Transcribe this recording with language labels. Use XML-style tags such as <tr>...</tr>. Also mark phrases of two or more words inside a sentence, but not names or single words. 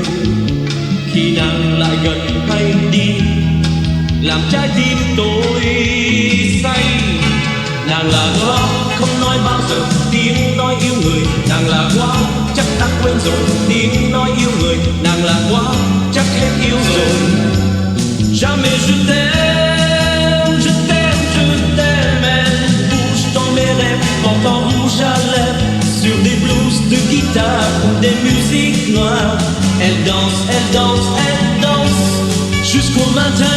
<vi>Khi nàng lại gần hay đi, làm trái tim tôi say. Nàng là hoa không nói bao giờ tiếng nói yêu người, nàng là hoa chắc đã quên rồi tiếng nói yêu người, nàng là hoa chắc hết yêu rồi.</vi> <fr>Jamais je t'aime, je t'aime, je t'aime. Elle bouge dans mes rêves, portant rouge à lèvres, sur des blues de guitare ou des musiques noires. Elle danse, elle danse, elle danse, jusqu'au matin.</fr>